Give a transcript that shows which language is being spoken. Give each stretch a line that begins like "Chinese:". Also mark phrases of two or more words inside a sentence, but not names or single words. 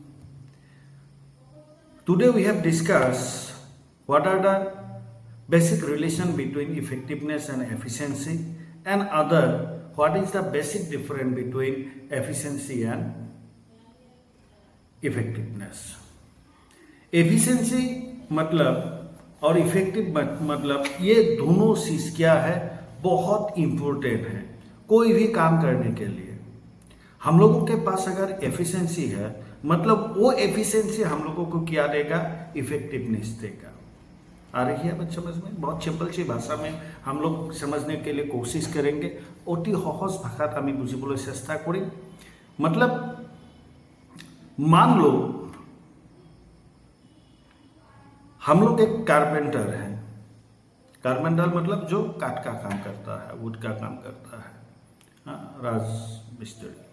English: Today we have discussed what are the basic relation between effectiveness and efficiency, and other what is the basic difference between efficiency and effectiveness.
Hindi: एफिशिएंसी मतलब और इफेक्टिव मतलब ये दोनों चीज क्या है, बहुत इम्पोर्टेंट है कोई भी काम करने के लिए। हम लोगों के पास अगर एफिशिएंसी है मतलब वो एफिशिएंसी हम लोगों को क्या देगा, इफेक्टिवनेस देगा। आ रही है बात समझ में? बहुत सिंपल सी भाषा में हम लोग समझने के लिए कोशिश करेंगे।
Assamese: অতি সহজ ভাষাত আমি বুঝিবলৈ চেষ্টা কৰিম।
Hindi: मतलब मान लो हम लोग एक कारपेंटर हैं। कारपेंटर मतलब जो काठ का काम करता है, वुड का काम करता है, हाँ, राज मिस्त्री।